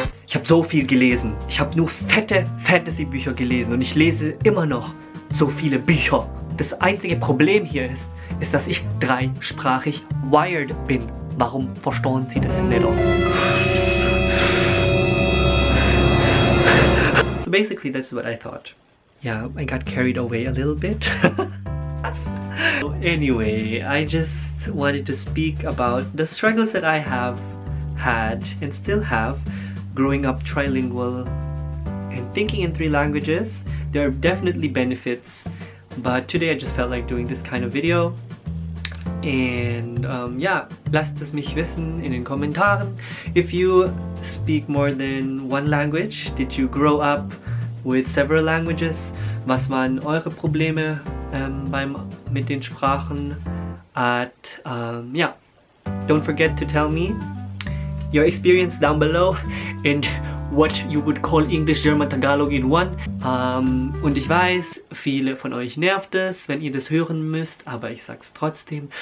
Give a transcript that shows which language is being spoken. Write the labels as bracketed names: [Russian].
[German] Ich habe so viel gelesen. Ich habe nur fette Fantasy-Bücher gelesen und ich lese immer noch so viele Bücher. Das einzige Problem hier ist, dass ich dreisprachig wired bin. Warum verstehen Sie das nicht? [English] So basically that's what I thought. Yeah, I got carried away a little bit. So anyway, I just wanted to speak about the struggles that I have had and still have growing up trilingual and thinking in 3 languages. There are definitely benefits, but today I just felt like doing this kind of video. And yeah, [German] lasst es mich wissen in den Kommentaren. [English] If you speak more than 1 language, did you grow up with several languages? [German] Was waren eure Probleme mit den Sprachen? [English] Yeah, don't forget to tell me your experience down below and what you would call English, German, Tagalog in one. [German] Und ich weiß, viele von euch nervt es, wenn ihr das hören müsst, aber ich sag's trotzdem.